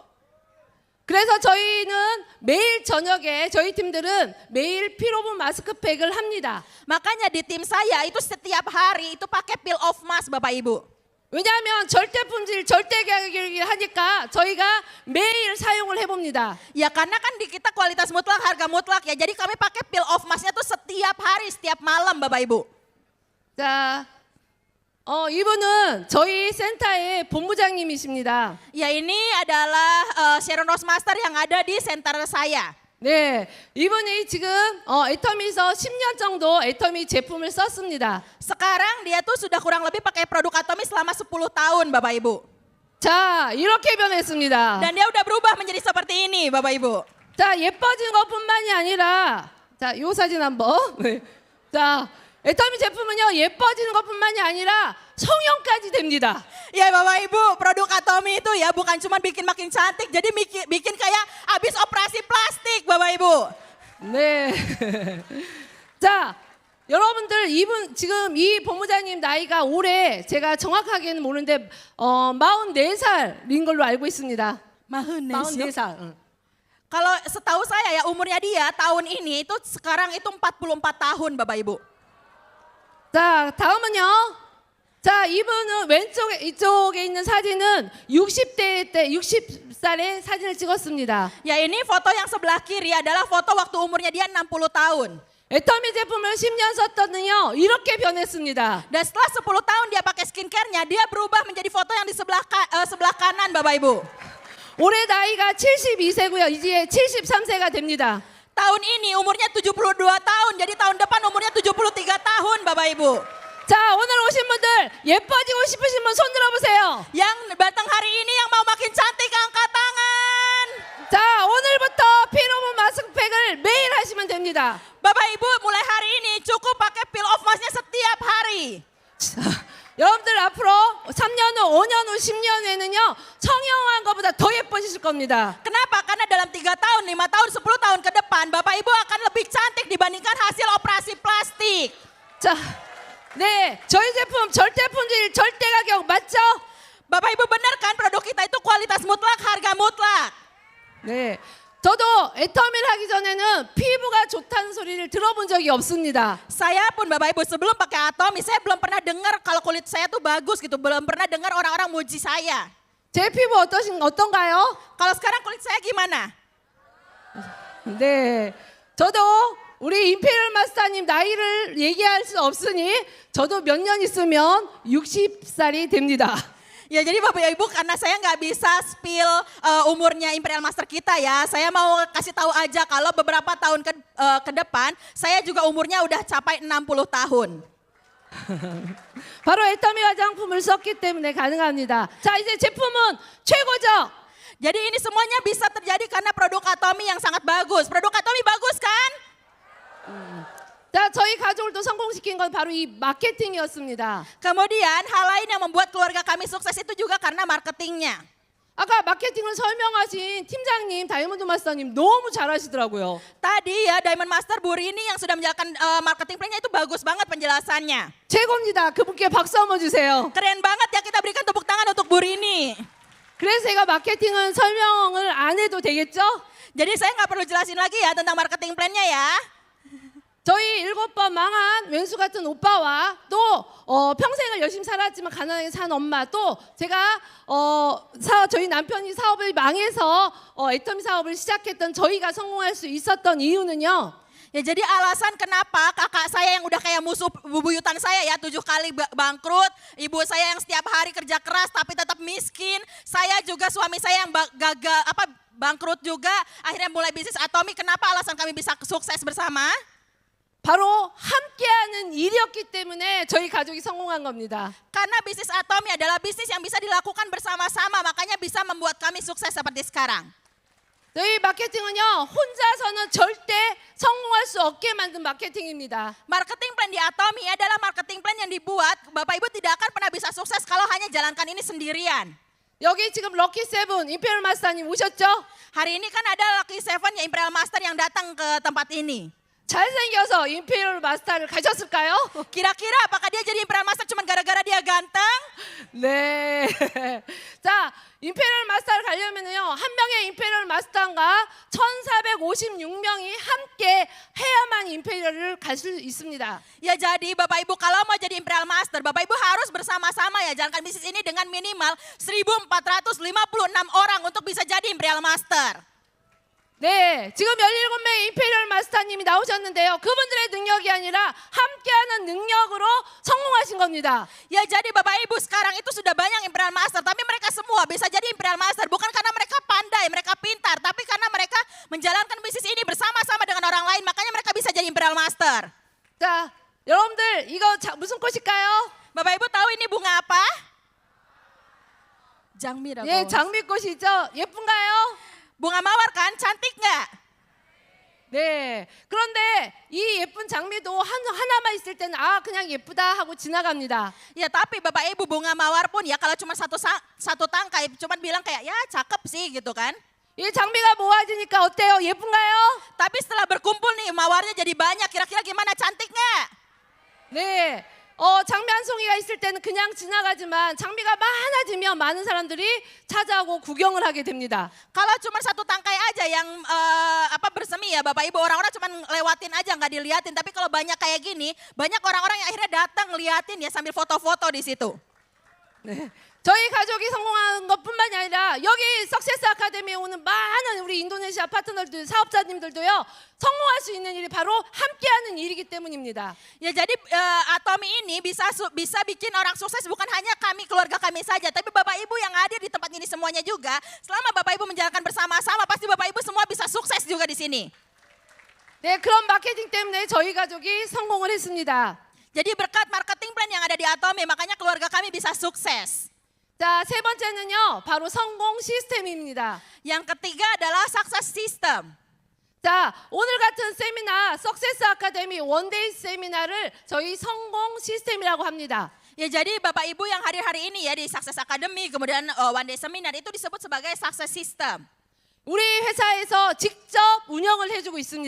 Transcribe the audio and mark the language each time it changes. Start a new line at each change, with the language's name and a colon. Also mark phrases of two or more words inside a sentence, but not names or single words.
Korean: 그래서 저희는 매일 저녁에 저희 팀들은 매일 피로분 마스크팩을 합니다.
Indonesian: Makanya di tim saya itu setiap hari itu pakai
English: peel off mask
Indonesian: Bapak Ibu.
Korean: 왜냐하면 절대 품질, 절대 가격을 하니까 저희가 매일 사용을 해봅니다.
Indonesian: Ya karena kan di kita kualitas mutlak, harga mutlak ya. Jadi kami pakai
English: peel off masknya
Indonesian: tuh setiap hari, setiap malam Bapak Ibu.
Korean: 자, 이분은 저희 센터의 본부장님이십니다.
Indonesian: Ya ini adalah Sharon Rosemaster yang ada di center saya.
Korean: 네, 이분이 지금 애터미에서 10년 정도 애터미 제품을 썼습니다.
Indonesian: Sekarang dia tuh sudah kurang lebih pakai produk Atomi selama 10 tahun Bapak Ibu.
Korean: 자, 이렇게 변했습니다.
Indonesian: Dan dia udah berubah menjadi seperti ini Bapak Ibu.
Korean: 자, 예뻐진 것뿐만이 아니라, 자, 이 사진 한번. 네. 자, 애터미 제품은요, 예뻐지는 것뿐만이 아니라 성형까지 됩니다.
Indonesian: Ya Bapak Ibu, produk Atomi itu ya bukan cuma bikin makin cantik, jadi bikin kayak habis operasi plastik Bapak Ibu.
Korean: 네. 자, 여러분들 지금 이 본부장님 나이가 올해 제가 정확하게는 모르는데 44살인 걸로 알고 있습니다. 44살. 응.
Indonesian: Kalau setahu saya ya umurnya dia tahun ini itu sekarang itu 44 tahun Bapak Ibu.
Korean: 자, 다음은요. 자, 이분은 이쪽에 있는 사진은 60살의 사진을 찍었습니다.
Indonesian: Ya ini foto yang sebelah kiri adalah foto waktu umurnya dia 60 tahun.
Korean: 애터미 제품을 10년 썼더니요, 이렇게 변했습니다.
Indonesian: Dan setelah 10 tahun dia pakai skincare-nya, dia berubah menjadi foto yang di sebelah kanan Bapak Ibu.
Korean: 올해 나이가 72세고요. 이제 73세가 됩니다.
Indonesian: Tahun ini umurnya 72 tahun, jadi tahun depan umurnya 73 tahun Bapak Ibu.
Korean: 자, 오늘 오신 분들 예뻐지고 싶으신 분 손 들어보세요.
Indonesian: Yang datang hari ini yang mau makin cantik angkat tangan.
Korean: 자, 오늘부터 피로분 마스크팩을 매일 하시면 됩니다.
Indonesian: Bapak Ibu mulai hari ini cukup pakai
English: peel off masknya
Indonesian: setiap hari.
Korean: 자, 여러분들 앞으로 3년 후, 5년 후, 10년 후에는요, 성형한 것보다 더 예뻐지실 겁니다.
Indonesian: Kenapa? Karena dalam 3 tahun, 5 tahun, 10 tahun ke depan Bapak Ibu akan lebih cantik dibandingkan hasil operasi plastik.
Korean: 자, 네, 저희 제품 절대 품질, 절대 가격 맞죠?
Indonesian: Bapak Ibu benar kan produk kita itu kualitas mutlak, harga mutlak.
Korean: 네, 저도 애터미를 하기 전에는 피부가 좋다는 소리를 들어본 적이 없습니다.
Indonesian: Saya pun Bapak Ibu sebelum pakai Atomi saya belum pernah dengar kalau kulit saya tuh bagus gitu. Belum pernah dengar orang-orang muji saya.
Korean: 제 피부 어떤가요?
Indonesian: Kalau sekarang kulit saya gimana?
Korean: 네, 저도 우리 임페리얼 마스터님 나이를 얘기할 수 없으니 저도 몇 년 있으면 60살이 됩니다.
Indonesian: Ya jadi Bapak Ibu karena saya nggak bisa spill umurnya Imperial Master kita ya. Saya mau kasih tahu aja kalau beberapa tahun ke depan saya juga umurnya udah capai 60 tahun.
Korean: 바로 애터미 화장품을 썼기 때문에 가능합니다. 자, 이제 제품은 최고죠?
Indonesian: Jadi ini semuanya bisa terjadi karena produk Atomi yang sangat bagus. Produk Atomi bagus kan?
Korean: 자, 저희 가족을 또 성공시킨 건 바로 이 마케팅이었습니다.
Indonesian: Kemudian hal lain yang membuat keluarga kami sukses itu juga karena marketingnya.
Korean: 아까 마케팅을 설명하신 팀장님, 다이아몬드 마스터님 너무 잘하시더라고요.
Indonesian: Tadi ya Diamond Master Bu Rini yang sudah menjalankan
English: marketing plan-nya
Indonesian: itu bagus banget penjelasannya.
Korean: 최고입니다. 그분께 박수 한번 주세요.
Indonesian: Keren banget ya, kita berikan tepuk tangan untuk Bu Rini.
Korean: 그래서 제가 마케팅은 설명을 안 해도 되겠죠?
Indonesian: Jadi saya nggak perlu jelasin lagi ya tentang
English: marketing plan-nya
Indonesian: ya.
Korean: 저희 7번 망한 왼수 같은 오빠와 또 평생을 열심히 살았지만 가난하게 산 엄마, 또 제가 저희 남편이 사업을 망해서 애터미 사업을 시작했던 저희가 성공할 수 있었던 이유는요.
Indonesian: Ya jadi alasan kenapa kakak saya yang udah kayak musuh bebuyutan saya ya 7 kali bangkrut, ibu saya yang setiap hari kerja keras tapi tetap miskin, saya juga suami saya yang gagal bangkrut juga, akhirnya mulai bisnis Atomi. Kenapa alasan kami bisa sukses bersama?
Korean: 바로 함께하는 일이었기 때문에 저희 가족이 성공한 겁니다.
Indonesian: Karena bisnis Atomi adalah bisnis yang bisa dilakukan bersama-sama, makanya bisa membuat kami sukses seperti sekarang.
Korean: 저희 마케팅은요, 혼자서는 절대 성공할 수 없게 만든 마케팅입니다.
English: Marketing plan
Indonesian: di Atomi adalah
English: marketing plan
Indonesian: yang dibuat Bapak Ibu tidak akan pernah bisa sukses kalau hanya jalankan ini sendirian.
Korean: 여기 지금 럭키 세븐 임페리얼 마스터님 오셨죠?
Indonesian: Hari ini kan ada Lucky Seven ya Imperial Master yang datang ke tempat ini.
Korean: 잘생겨서 임페리얼 마스터를 가셨을까요?
Indonesian: Kira-kira apakah dia jadi Imperial Master cuma gara-gara dia ganteng?
Korean: 네. 자, 임페리얼 마스터를 가려면요, 한 명의 임페리얼 마스터가 1,456명이 함께 해야만 임페리얼을 갈 수 있습니다.
Indonesian: Ya jadi Bapak Ibu kalau mau jadi Imperial Master, Bapak Ibu harus bersama-sama ya jalankan bisnis ini dengan minimal 1.456 orang untuk bisa jadi Imperial Master.
Korean: 네, 지금 17명의 임페리얼 마스터님이 나오셨는데요. 그분들의 능력이 아니라 함께하는 능력으로 성공하신 겁니다.
Indonesian: Ya jadi Bapak Ibu sekarang itu sudah banyak Imperial Master, tapi mereka semua bisa jadi Imperial Master bukan karena mereka pandai, mereka pintar, tapi karena mereka menjalankan bisnis ini bersama-sama dengan orang lain, makanya mereka bisa jadi Imperial Master.
Korean: 자, 여러분들 이거 무슨 꽃일까요?
Indonesian: Bapak Ibu tahu ini bunga apa?
Korean: Jangmirago. 예, 장미꽃이죠. 예쁜가요?
Indonesian: Bunga mawar kan, cantik nggak?
Korean: 네. 그런데 이 예쁜 장미도 하나만 있을 때는 그냥 예쁘다 하고 지나갑니다.
Indonesian: Ya tapi Bapak Ibu bunga mawar pun ya kalau cuma satu tangkai cuman bilang kayak ya cakep sih gitu kan.
Korean: 이 장미가 모아지니까 어때요? 예쁜가요?
Indonesian: Tapi setelah berkumpul nih mawarnya jadi banyak, kira-kira gimana, cantik nggak?
Korean: 네. 장미 한 송이가 있을 때는 그냥 지나가지만 장미가 많아지면 많은 사람들이 찾아오고 구경을 하게 됩니다.
Indonesian: Kalau cuma satu tangkai aja yang bersemi ya Bapak Ibu, orang-orang cuma lewatin aja nggak diliatin. Tapi kalau banyak kayak gini, banyak orang-orang yang akhirnya datang ngeliatin ya sambil foto-foto di situ.
Korean: 네. 저희 가족이 성공한 것뿐만이 아니라 여기 석세스 아카데미에 오는 많은 우리 인도네시아 파트너들, 사업자님들도요, 성공할 수 있는 일이 바로 함께하는 일이기 때문입니다.
Indonesian: Ya jadi Atomi ini bisa bikin orang sukses bukan hanya kami, keluarga kami saja, tapi Bapak Ibu yang hadir di tempat ini semuanya juga. Selama Bapak Ibu menjalankan bersama-sama, pasti Bapak Ibu semua bisa sukses juga di sini.
Korean: 네, 그런 마케팅 때문에 저희 가족이 성공을 했습니다.
Indonesian: Jadi berkat
English: marketing plan
Indonesian: yang ada di Atomi, makanya keluarga kami bisa sukses.
Korean: 자, 세 번째는요, 바로 성공 시스템입니다.
Indonesian: Yang ketiga adalah
English: success system.
Korean: 자, 오늘 같은 세미나, 석세스 아카데미 원데이 세미나를 저희 성공 시스템이라고 합니다.
Indonesian: Ya jadi Bapak Ibu yang hari-hari ini ya di Success Academy, kemudian One Day Seminar itu disebut sebagai
English: success system.
Korean: 우리 회사에서 직접 운영을 해주고 있습니다.